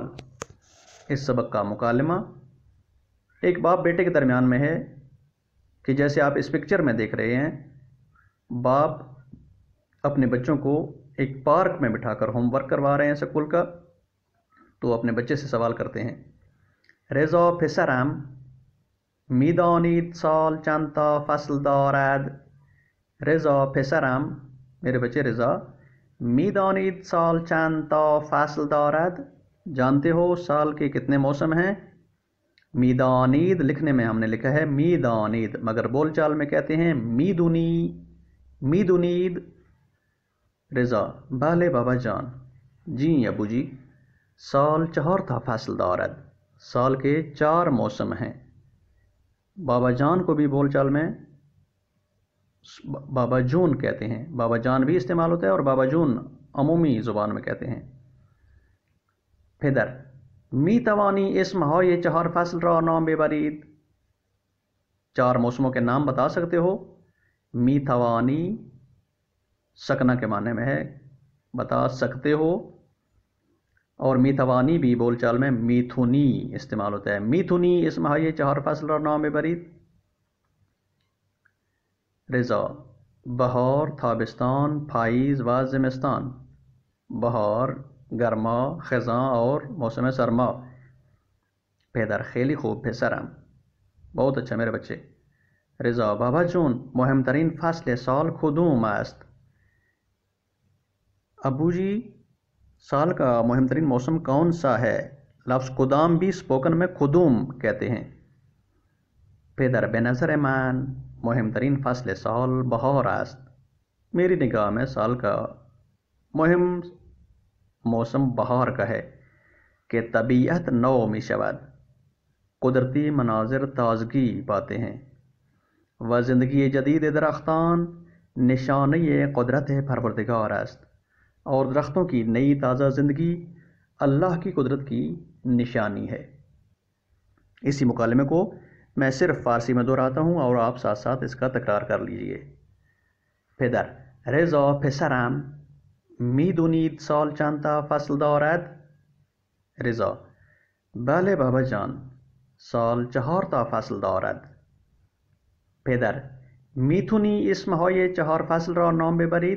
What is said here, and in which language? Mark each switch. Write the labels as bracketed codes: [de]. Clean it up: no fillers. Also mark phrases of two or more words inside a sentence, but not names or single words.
[ur] اس سبق کا مکالمہ ایک باپ بیٹے کے درمیان میں ہے کہ جیسے آپ اس پکچر میں دیکھ رہے ہیں، باپ اپنے بچوں کو ایک پارک میں بٹھا کر ہوم ورک کروا رہے ہیں اسکول کا. تو اپنے بچے سے سوال کرتے ہیں، [fa] رضا پسرم میدانید سال چند تا فصل دارد. رضا پسرم، [ur] میرے بچے [fa] رضا، میدانید سال چند تا فصل دارد، [ur] جانتے ہو سال کے کتنے موسم ہیں؟ میدانید لکھنے میں ہم نے لکھا ہے میدانید، مگر بول چال میں کہتے ہیں میدونید. رضا، [fa] بھلے بابا جان. [ur] جی ابو جی. [fa] سال 4 تا فصل دارد، [ur] سال کے 4 موسم ہیں. بابا جان کو بھی بول چال میں بابا جون کہتے ہیں، بابا جان بھی استعمال ہوتا ہے اور بابا جون عمومی زبان میں کہتے ہیں. [fa] پدر، می توانی اسم های 4 فصل را نام ببرید. [ur] 4 موسموں کے نام بتا سکتے ہو؟ [fa] می توانی [ur] سکنا کے معنی میں ہے، بتا سکتے ہو. اور میتوانی بھی بول چال میں میتھونی استعمال ہوتا ہے. [fa] میتھونی اسم های 4 فصل را نام ببرید. رضا، بہار، تابستان، پاییز و زمستان. [ur] بہار، گرما، خزاں اور موسم سرما. [fa] پدر، خیلی خوب پسرم، [ur] بہت اچھا میرے بچے. [fa] رضا، بابا جون مهمترین فصل سال کدوم است؟ [ur] ابو جی، سال کا مہم ترین موسم کون سا ہے؟ لفظ کدام بھی اسپوکن میں کدوم کہتے ہیں. [fa] پدر، به نظر من مهم ترین فصل سال بهار است. [ur] میری نگاہ میں سال کا مهم موسم بہار کا ہے کہ [fa] طبیعت نو می شود، [ur] قدرتی مناظر تازگی پاتے ہیں. [fa] و زندگی جدید درختان نشانه قدرت پروردگار است، [ur] اور درختوں کی نئی تازہ زندگی اللہ کی قدرت کی نشانی ہے. اسی مکالمے کو میں صرف فارسی میں دہراتا ہوں اور آپ ساتھ ساتھ اس کا تکرار کر لیجئے. [fa] پدر، رضا پسرم میدونید سال چند تا فصل دارد؟ رضا، بله بابا جان، سال 4 تا فصل دارد. پدر، میتونی اسم های 4 فصل را نام ببرید؟